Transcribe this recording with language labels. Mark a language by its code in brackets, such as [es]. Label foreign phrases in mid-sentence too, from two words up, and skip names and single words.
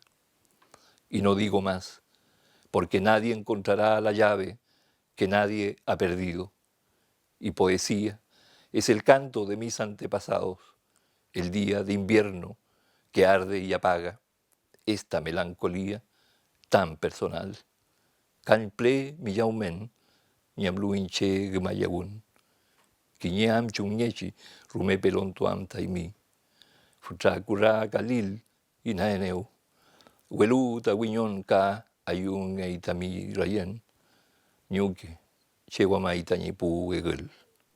[es] Y no digo más, porque nadie encontrará la llave que nadie ha perdido. Y poesía es el canto de mis antepasados, el día de invierno que arde y apaga esta melancolía tan personal. [arn] Kanple miyaumen, ñamluinche gmayawun, kiñam chungñechi, rume pelon tuam taimi, futracura kalil inaeneu, huelu tawiñon ka ayun eitami rayen, ñuque, cheguamaitañipu egel.